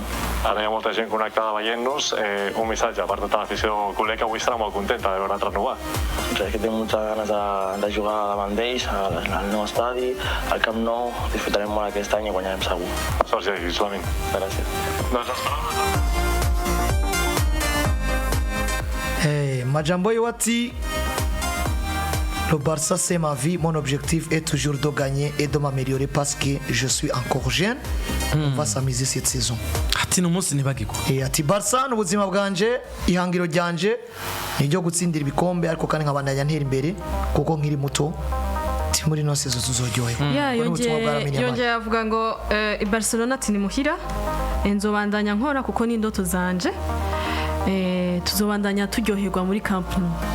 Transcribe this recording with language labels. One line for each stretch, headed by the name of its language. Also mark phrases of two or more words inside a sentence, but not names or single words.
Catalan: Ara hi ha molta gent connectada veient-nos. Un missatge per tota l'afició culer que avui estarà molt contenta de veure't renovar. És que tinc moltes ganes de jugar davant d'ells, al nou estadi, al Camp Nou. Disfrutarem molt aquest any i guanyarem segur. Sors i així, Lamine. Gràcies. Doncs les paraules...
Rundi: Majambo Yowati,
French: le Barça c'est ma vie, mon objectif est toujours de gagner et de m'améliorer parce que je suis encore jeune. On va s'amuser cette saison.
Rundi: ati n'umunsi ntibagirwa ati Barça n'ubuzima bwanje ihangiro ryanje niryo gutsindira ibikombe ariko kandi nkabandanya ntera imbere kuko nkiri muto muri no sezo tuzoryoherwa yongeye avuga ngo i Barcelona ati ni muhira nzobandanya nkora kuko ni indoto zanje tuzobandanya turyoherwa muri Camp Nou